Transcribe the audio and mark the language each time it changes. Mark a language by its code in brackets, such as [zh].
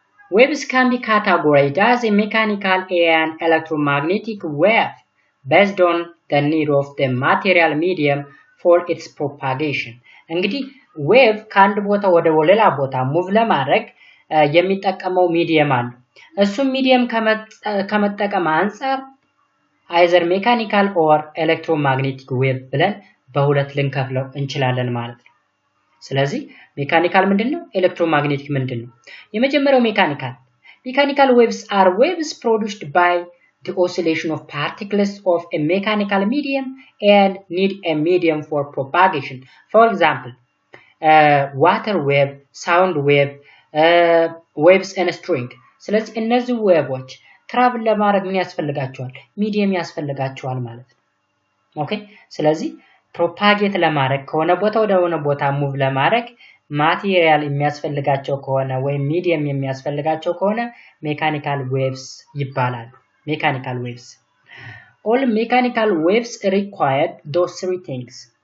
[en] Waves can be categorized as a mechanical and electromagnetic wave based on the need of the material medium for its propagation. [am] እንግዲህ ዌቭ ከአንድ ቦታ ወደ ሌላ ቦታ ሙቭ ለማድረግ የሚጠቀመው ሚዲየም አለ። እሱም ሚዲየም ከመጠቀም አንፃር [en] either mechanical or electromagnetic wave [am] ብለን በሁለት ልንከፍለው እንችላለን ማለት ነው። ስለዚህ ሜካኒካል ምንድነው? ኤሌክትሮማግኔቲክ ምንድነው? የመጀመሪያው [en] ሜካኒካል waves are waves produced by the oscillation of particles of a mechanical medium and need a medium for propagation. For example, water wave, sound wave, waves in a string. [am] ስለዚህ እነዚህ ዌቮች ትራቭል ለማድረግ ምን ያስፈልጋቸዋል? ሚዲየም ያስፈልጋቸዋል ማለት ነው። ኦኬ ስለዚህ ፕሮፓጌት ለማድረግ ከሆነ ቦታ ወደ ሆነ ቦታ ሙቭ ለማድረግ ማቴሪያል የሚያስፈልጋቸው ከሆነ ወይም ሚዲየም የሚያስፈልጋቸው ከሆነ ሜካኒካል ዌቭስ ይባላሉ። ሜካኒካል ዌቭስ [en] all mechanical waves require those three things.